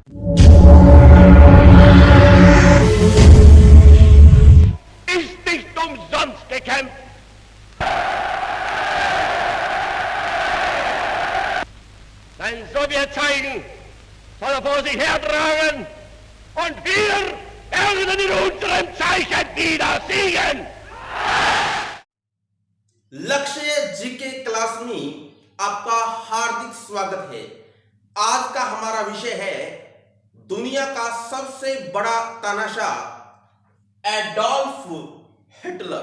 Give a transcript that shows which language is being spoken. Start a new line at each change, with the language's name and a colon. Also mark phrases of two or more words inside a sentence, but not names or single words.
German: Ist nicht umsonst gekämpft. Sein Sowjetzeichen soll er vor sich hertragen und wir werden in unserem Zeichen wieder siegen.
Hindi: लक्ष्य जीके क्लास में आपका हार्दिक स्वागत है। आज का हमारा विषय है दुनिया का सबसे बड़ा तानाशाह एडोल्फ हिटलर।